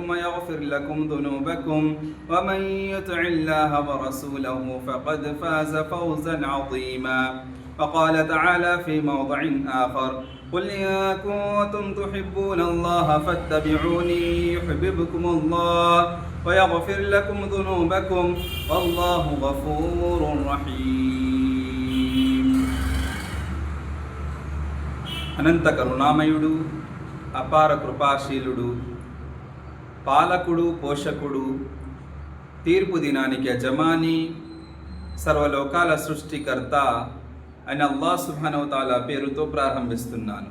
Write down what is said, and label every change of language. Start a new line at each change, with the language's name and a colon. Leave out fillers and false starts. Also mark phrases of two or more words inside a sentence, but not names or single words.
Arabic: ويغفر لكم ذنوبكم ومن يطع الله ورسوله فقد فاز فوزا عظيما وقال تعالى في موضع آخر قل إن كنتم تحبون الله فاتبعوني يحببكم الله ويغفر لكم ذنوبكم والله غفور رحيم.
Telugu: అనంత కరుణామయుడు అపార కృపాశీలుడు పాలకుడు పోషకుడు తీర్పు దినానికి యజమాని సర్వలోకాల సృష్టికర్త అని అల్లాహ్
Arabic: سبحانه وتعالى
Telugu: పేరుతో ప్రారంభిస్తున్నాను.